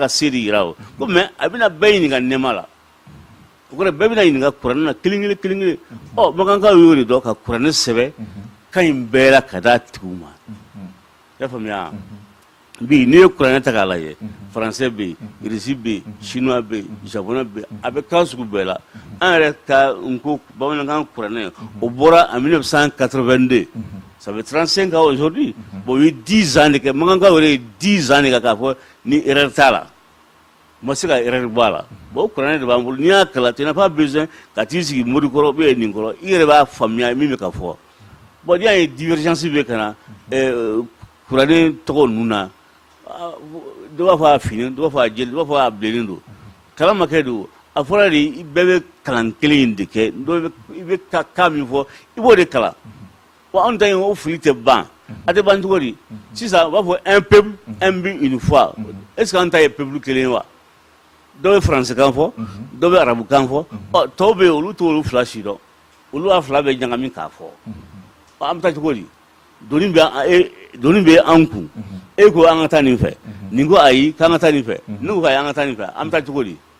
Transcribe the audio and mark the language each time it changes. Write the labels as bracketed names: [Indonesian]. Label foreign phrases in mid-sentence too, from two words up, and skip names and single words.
[Bambara] ka se de yira o ko mais a bɛna bɛɛ ɲininka nɛma la o kɔrɔ bɛɛ bɛna ɲininka kuranɛ na kelen kelen makankaw y'o de dɔn ka kuranɛ sɛbɛ kan in bɛɛ la ka d'a tigiw ma i y'a faamuya bi n'i ye kuranɛ ta k'a lajɛ faransɛ bɛ yen irisi bɛ yen chinois bɛ yen japonais bɛ yen a bɛ kan sugu bɛɛ la an yɛrɛ ka nko bamanankan kuranɛ o bɔra [French] en 1982 ça fait 35 ans aujourd'hui bon il y a 10 ans de que makankaw [Bambara] yɛrɛ [French] 10 ans [Bambara] de k'a fɔ ni erreur t'a la ma se ka erreur bɔ a la bon kuranɛ de b'an bolo n'i y'a kalan [French] tu n'as pas besoin [Bambara] ka t'i sigi mori kɔrɔ ou bien nin kɔrɔ i yɛrɛ b'a faamuya min bɛ ka fɔ bon n'i y'a ye divergence bɛ ka na kuranɛ tɔgɔ ninnu na dɔ b'a fɔ a finen dɔ b'a fɔ a jɛlen dɔ b'a fɔ a bilennen don kalan ma kɛ don a fɔra de bɛɛ bɛ kalan kelen in de kɛ i bɛ kan min fɔ i b'o de kalan wa anw ta in o fili tɛ ban a tɛ ban cogo di sisan u b'a fɔ [French] un peuple un but une foi [Bambara] est ce que an ta ye peuple kelen ye wa dɔ bɛ faransikan fɔ dɔ bɛ arabukan fɔ tɔw bɛ yen olu t'olu 2 si dɔn olu b'a 2 bɛ ɲagami k'a fɔ an bɛ taa cogo di doni bɛ an kun e ko an ka taa nin fɛ nin ko ayi k'an ka taa nin fɛ ne ko ayi an ka taa nin fɛ an bɛ taa cogo di